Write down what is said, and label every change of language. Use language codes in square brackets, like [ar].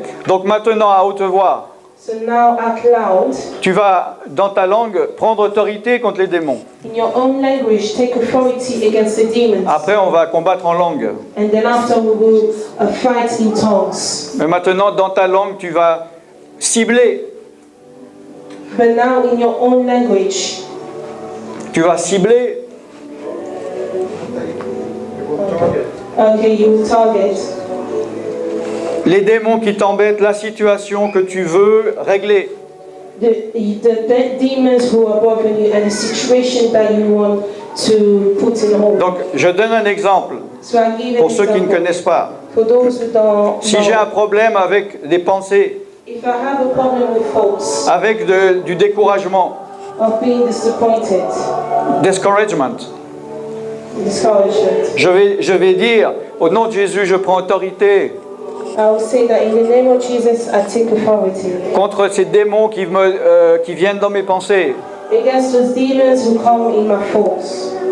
[fr] Donc maintenant, à haute voix, [en] So now out loud, [fr] tu vas, dans ta langue, prendre autorité contre les démons. [en] in your own language, take authority against the demons. [fr] Après, on va combattre en langue. [en] And then after we will fight in tongues. [fr] Mais maintenant, dans ta langue, tu vas cibler. [en] But now in your own language, [fr] Tu vas cibler. [en] okay, you will target [fr] Les démons qui t'embêtent, la situation que tu veux régler. [en] the demons who are bothering you and the situation that you want to put in hold. [fr] Donc, je donne un exemple [en] So I give an [fr] pour ceux qui ne [en] example. [fr] connaissent pas. [en] For those who don't [fr] Si [en] know, [fr] j'ai un problème avec des pensées, [en] if I have a problem with thoughts [fr] avec du découragement, [en] of being disappointed, [fr] discouragement, [en] discouragement, [fr] je vais dire, au nom de Jésus, je prends autorité [en] I will say that in the name of Jesus, I take authority [fr] contre ces démons qui viennent dans mes pensées. [en] against those demons who come in my thoughts.